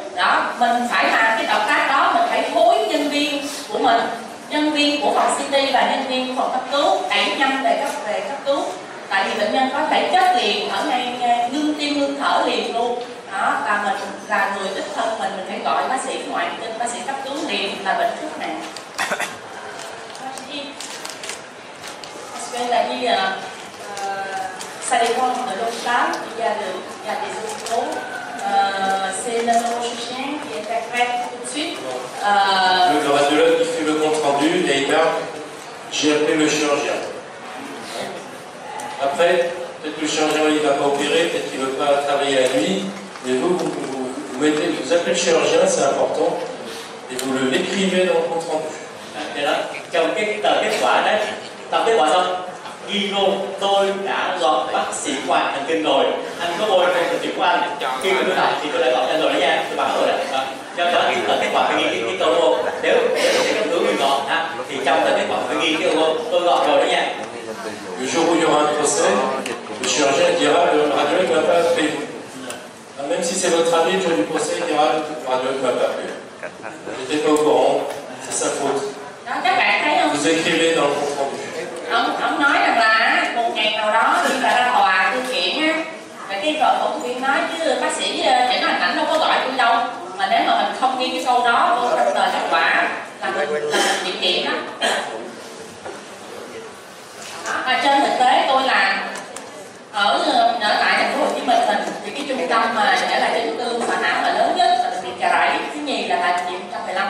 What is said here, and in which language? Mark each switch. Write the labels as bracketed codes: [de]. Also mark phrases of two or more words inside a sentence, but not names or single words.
[vi] Đó, mình phải làm cái động tác đó, mình phải hối nhân viên của mình, nhân viên của phòng CT và nhân viên của phòng cấp cứu đẩy nhanh về cấp cứu. Tại vì bệnh nhân có thể chết liền ở ngay ngưng tim ngưng thở liền luôn. Đó, và mình là người đích thân mình phải gọi bác sĩ ngoại bác sĩ cấp cứu liền là bệnh rất nặng. Đây là như [fr] ça dépend de l'hôpital, il y a des hôpitaux, c'est le chirurgien qui interprète tout de suite. Le radiologue qui fait le compte rendu et il marque j'ai appelé le chirurgien. Après, peut-être que le chirurgien il va pas opérer, peut-être qu'il veut pas travailler la nuit, mais vous appelez le chirurgien, c'est important, et vous l'écrivez dans le compte rendu. [vi] Thì đó, trong cái tờ kết quả đấy, tập kết quả xong ghi luôn tôi đã gọi bác sĩ ngoại thần kinh rồi, anh có bôi trong thực của anh, khi tôi lại thì tôi đã gọi anh rồi đó nha, tôi bảo rồi đấy. Cho đó cái tờ kết quả phải ghi cái câu luôn. Nếu để cấp cứu mình gọi thì trong tờ kết quả phải ghi cái câu tôi gọi rồi đó nha. [fr] Le jour où il y aura un procès, le chirurgien dira le radiologue ne m'a pas appelé. Même si c'est votre avis, le jour du procès, il dira le radiologue ne m'a pas appelé. Je n'étais pas au courant, c'est sa faute. [vi] Đó, các bạn thấy không? [fr] Vous écrivez dans le compte rendu. [vi] Ông nói rằng là một ngày nào đó khi mà ra tòa thư kiện á, và cái phẫu thuật viên nói chứ bác sĩ chẩn đoán hình ảnh đâu có gọi tôi đâu, mà nếu mà mình không ghi cái câu đó vô trong tờ kết quả là mình chịu kiện đó. Và trên thực tế tôi làm ở tại thành phố Hồ Chí Minh mình thì cái trung tâm mà để là chấn thương sọ não là lớn nhất là bệnh viện Chợ Rẫy, thứ nhì là tại bệnh viện 115.